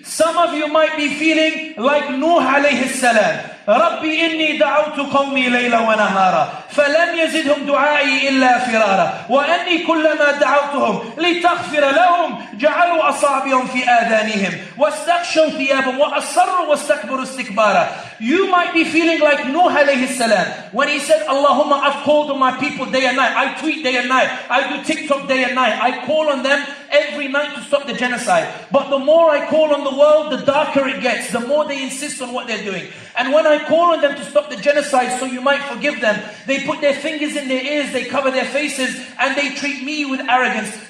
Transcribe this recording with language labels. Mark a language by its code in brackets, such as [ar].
[en] Some of you might be feeling like Nuh alayhi salam. [ar] ربي إني دعوت قومي ليلا ونهارا فلم يزدهم دعائي إلا فرارا وأني كلما دعوتهم لتغفر لهم جعلوا أصابعهم في آذانهم واستغشوا ثيابهم وأصروا واستكبروا استكبارا. [en] You might be feeling like Nuh alayhi salam when he said, Allahumma, I've called on my people day and night. I tweet day and night. I do TikTok day and night. I call on them every night to stop the genocide. But the more I call on the world, the darker it gets. The more they insist on what they're doing. And when I call on them to stop the genocide so you might forgive them, they put their fingers in their ears, they cover their faces, and they treat me with arrogance.